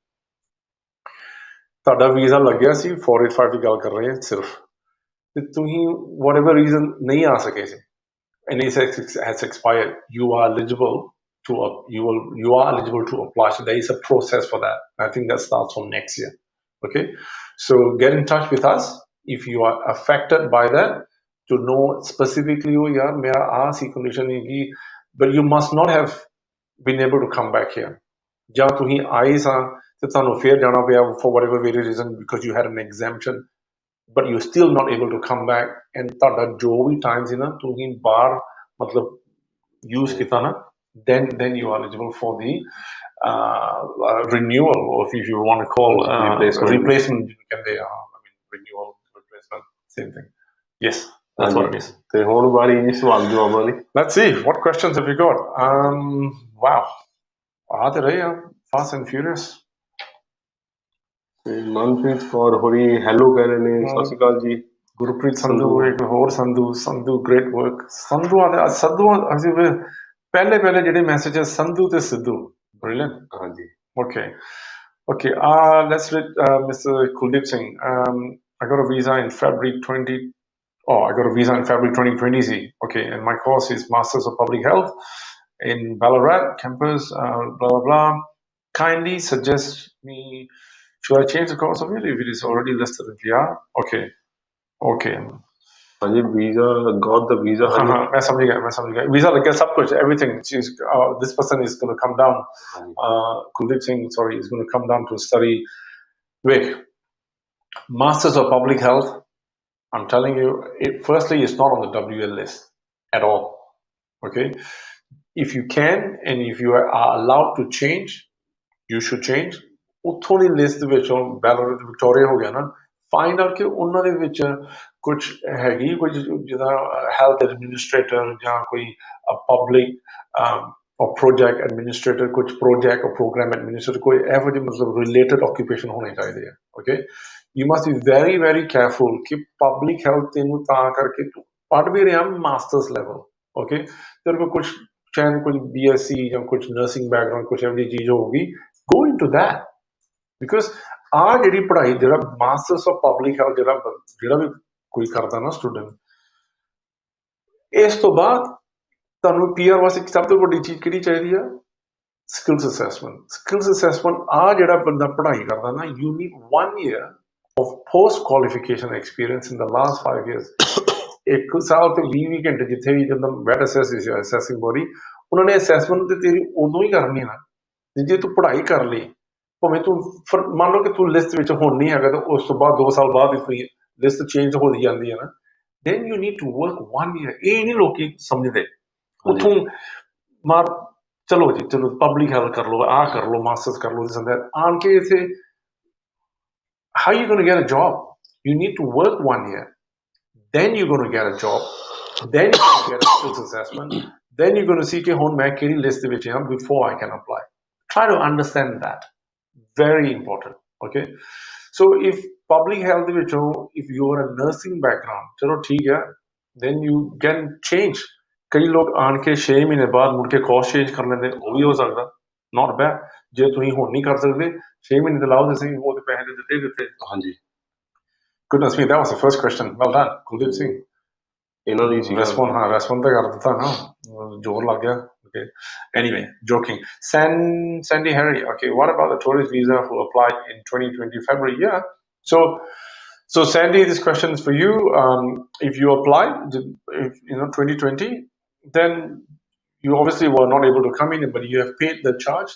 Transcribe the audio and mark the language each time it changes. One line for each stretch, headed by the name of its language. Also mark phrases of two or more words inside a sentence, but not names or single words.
Punjabi: ਤੁਹਾਡਾ ਵੀਜ਼ਾ ਲੱਗਿਆ ਸੀ 485 ਦੀ ਗੱਲ ਕਰ ਰਹੇ ਹਾਂ ਸਿਰਫ ਤੇ ਤੁਸੀਂ
English: whatever reason
Punjabi: ਨਹੀਂ ਆ ਸਕੇ ਸੀ
English: and it has expired you are eligible to apply so there is a process for that I think that starts from next year okay so get in touch with us if you are affected by that to know specifically oh
Punjabi: ਯਾਰ ਮੇਰਾ ਆਸ ਕੰਡੀਸ਼ਨ ਹੈ
English: but you must not have been able to come back here
Punjabi: ਜਾ ਤੁਹੀ ਆਏ ਸਾ ਤੇ ਤਨੂੰ ਫਿਰ ਜਾਣਾ ਪਿਆ
English: for whatever very reason because you had an exemption but you're still not able to come back, and
Punjabi: ਤੁਹਾਡਾ ਜੋ ਵੀ time ਸੀ ਨਾ ਤੁਸੀਂ ਬਾਹਰ ਮਤਲਬ use ਕੀਤਾ ਨਾ,
English: then you are eligible for the renewal, or if you want to call replacement
Punjabi: ਕਹਿੰਦੇ ਆ,
English: I mean renewal, replacement, same thing. Yes, that's what it is.
Punjabi: ਤੇ ਹੁਣ ਵਾਰੀ ਜੀ ਸਵਾਲ ਜਵਾਬਾਂ ਦੀ.
English: Let's see, what questions have we got?
Punjabi: Wow, ਆ ਤੇ ਰਹੇ ਆ
English: fast and furious.
Punjabi: ਮਨਪ੍ਰੀਤ ਕੌਰ ਹੋਰੀ ਹੈਲੋ ਕਹਿ ਰਹੇ ਨੇ, ਸਤਿ ਸ਼੍ਰੀ ਅਕਾਲ ਜੀ. ਗੁਰਪ੍ਰੀਤ ਸੰਧੂ, ਇੱਕ ਹੋਰ ਸੰਧੂ ਗ੍ਰੇਟ ਵਰਕ. ਅਸੀਂ ਪਹਿਲੇ ਜਿਹੜੇ ਮੈਸੇਜ ਸੰਧੂ ਤੇ ਸਿੱਧੂ,
English: brilliant.
Punjabi: ਹਾਂਜੀ.
English: Okay. Let's read Mr. Kuldeep Singh. I got a visa in February 2020. Okay, and my course is Masters of Public Health in Ballarat campus. Blah blah blah. Kindly suggest me. Should I change the course of it if it is already listed in PR? Okay.
Punjabi: ਹਾਂਜੀ, ਵੀਜ਼ਾ
English: got the visa.
Hindi: मैं समझ गया. वीजा लग गया, सब कुछ,
English: everything. This person is going to come down. Kuldeep Singh, sorry, is going to come down to study. Wait, Masters of Public Health. I'm telling you, firstly, it's not on the WL list at all. Okay, if you can and if you are allowed to change, you should change.
Punjabi: ਉੱਥੋਂ ਦੀ ਲਿਸਟ ਵਿੱਚੋਂ ਬੈਲਰ ਵਿਕਟੋਰੀਆ ਹੋ ਗਿਆ ਨਾ,
English: find out
Punjabi: ਕਿ ਉਹਨਾਂ ਦੇ ਵਿੱਚ ਕੁਝ ਹੈਗੀ, ਕੁਝ ਜਿੱਦਾਂ
English: health administrator
Punjabi: ਜਾਂ ਕੋਈ
English: public project administrator,
Punjabi: ਕੁਝ
English: project or program administrator,
Punjabi: ਕੋਈ ਇਹੋ ਜਿਹੇ ਮਤਲਬ
English: related occupation
Punjabi: ਹੋਣੇ ਚਾਹੀਦੇ ਆ. ਓਕੇ,
English: you must be very very careful
Punjabi: ਕਿ
English: public health
Punjabi: ਤੈਨੂੰ ਤਾਂ ਕਰਕੇ ਤੂੰ ਪੜ੍ਹ ਵੀ ਰਿਹਾ
English: masters level.
Punjabi: ਓਕੇ, ਤੇਰੇ ਕੋਲ ਕੁਝ ਚਾਹੇ ਕੁਝ BSc ਜਾਂ ਕੁਝ
English: nursing background,
Punjabi: ਕੁਝ ਇਹੋ ਜਿਹੀ ਚੀਜ਼ ਹੋਊਗੀ,
English: go into that.
Punjabi: ਬਿਕੋਜ਼ ਆਹ ਜਿਹੜੀ ਪੜ੍ਹਾਈ, ਜਿਹੜਾ
English: Masters of Public Health
Punjabi: ਜਿਹੜਾ ਵੀ ਕੋਈ ਕਰਦਾ ਨਾ ਸਟੂਡੈਂਟ, ਇਸ ਤੋਂ ਬਾਅਦ ਤੁਹਾਨੂੰ PR ਵਾਸਤੇ ਸਭ ਤੋਂ ਵੱਡੀ ਚੀਜ਼ ਕਿਹੜੀ ਚਾਹੀਦੀ ਆ?
English: skills assessment.
Punjabi: ਆਹ ਜਿਹੜਾ ਬੰਦਾ ਪੜ੍ਹਾਈ ਕਰਦਾ ਨਾ,
English: you need 1 year of post qualification experience in the last 5 years.
Punjabi: 1 ਸਾਲ ਤੇ 20 ਘੰਟੇ ਜਿੱਥੇ ਵੀ ਜਦੋਂ
English: VET assessing body,
Punjabi: ਉਹਨਾਂ ਨੇ ਅਸੈਸਮੈਂਟ ਤੇ ਤੇਰੀ ਉਦੋਂ ਹੀ ਕਰਨੀ ਨਾ ਜੇ ਤੂੰ ਪੜ੍ਹਾਈ ਕਰ ਲਈ. ਭਾਵੇਂ ਤੂੰ ਮੰਨ ਲਓ ਕਿ ਤੂੰ ਲਿਸਟ ਵਿੱਚ ਹੁਣ ਨਹੀਂ ਹੈਗਾ, ਤਾਂ ਉਸ ਤੋਂ ਬਾਅਦ 2 ਸਾਲ ਬਾਅਦ ਹੀ ਲਿਸਟ ਚੇਂਜ ਹੋ ਜਾਂਦੀ ਹੈ ਨਾ,
English: then you need to work 1 year.
Punjabi: ਇਹ ਨਹੀਂ ਲੋਕੀ ਸਮਝਦੇ. ਉੱਥੋਂ ਚਲੋ ਪਬਲਿਕ ਹੈਲਥ ਕਰ ਲਓ, ਆਹ ਕਰ ਲਓ, ਮਾਸਟਰਸ ਕਰ ਲਓ, ਆਣ ਕੇ ਇੱਥੇ
English: how you going to get a job? You need to work 1 year, then you're going to get a job, then you're going to get a skills assessment, then you're going to see
Punjabi: ਕਿ ਹੁਣ ਮੈਂ ਕਿਹੜੀ ਲਿਸਟ ਵਿੱਚ ਹਾਂ
English: before I can apply. Try to understand that. Very important. Okay, so if public health if you are a nursing background,
Hindi: चलो ठीक है,
English: then you can change.
Punjabi: ਕਈ ਲੋਕ ਆਣ ਕੇ 6 ਮਹੀਨੇ ਬਾਅਦ ਮੁੜ ਕੇ
English: course change
Punjabi: ਕਰ ਲੈਂਦੇ, ਉਹ ਵੀ ਹੋ ਸਕਦਾ.
English: Not bad.
Punjabi: ਜੇ ਤੁਸੀਂ ਹੁਣ ਨਹੀਂ ਕਰ ਸਕਦੇ, 6 ਮਹੀਨੇ ਤੇ ਲਾਓ, ਤੇ ਸਹੀ, ਉਹ ਤੇ ਪੈਸੇ ਦਿੱਤੇ. ਹਾਂਜੀ.
English: Goodness me, that was the first question. Well done,
Punjabi: Kuldeep Singh. ਇਹਨਾਂ ਦੀ ਸੀ respond ਤਾਂ ਕਰ ਦਿੱਤਾ ਨਾ, ਜ਼ੋਰ ਲੱਗ ਗਿਆ.
English: Okay. Anyway, joking. Sandy Harry. Okay, what about the tourist visa who applied in 2020 February? Yeah. So Sandy, this question is for you. If you applied, 2020, then you obviously were not able to come in, but you have paid the charge.